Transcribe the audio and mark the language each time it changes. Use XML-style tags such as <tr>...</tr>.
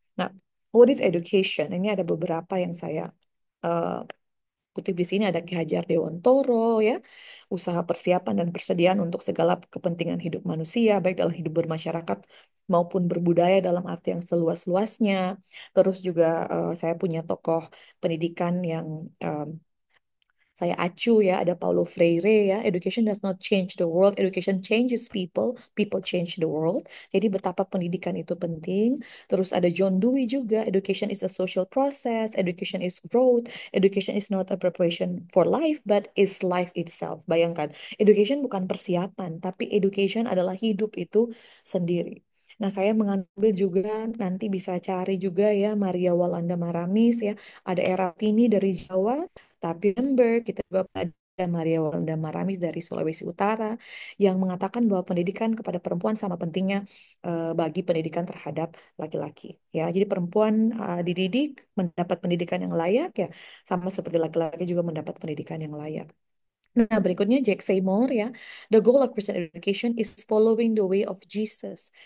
<id>Nah,</id> <en>what is education?</en> <id>Ini ada beberapa yang saya uh, kutip di sini ada Ki Hajar Dewantoro ya, usaha persiapan dan persediaan untuk segala kepentingan hidup manusia baik dalam hidup bermasyarakat maupun berbudaya dalam arti yang seluas-luasnya. Terus juga saya punya tokoh pendidikan yang saya acu ya, ada Paulo Freire ya,</id> <en>education does not change the world, education changes people, people change the world.</en> <id>Jadi betapa pendidikan itu penting. Terus ada John Dewey juga,</id> <en>education is a social process, education is growth, education is not a preparation for life, but is life itself.</en> <id>Bayangkan, education bukan persiapan, tapi education adalah hidup itu sendiri. Nah, saya mengambil juga, nanti bisa cari juga ya, Maria Walanda Maramis ya, ada era Tini dari Jawa, tapi remember, kita juga Maria Walda Maramis dari Sulawesi Utara yang mengatakan bahwa pendidikan kepada perempuan sama pentingnya bagi pendidikan terhadap laki-laki. Ya, jadi perempuan dididik mendapat pendidikan yang layak ya, sama seperti laki-laki juga mendapat pendidikan yang layak. Nah, berikutnya Jack Seymour ya.</id> <en>The goal of Christian education is following the way of Jesus.</en>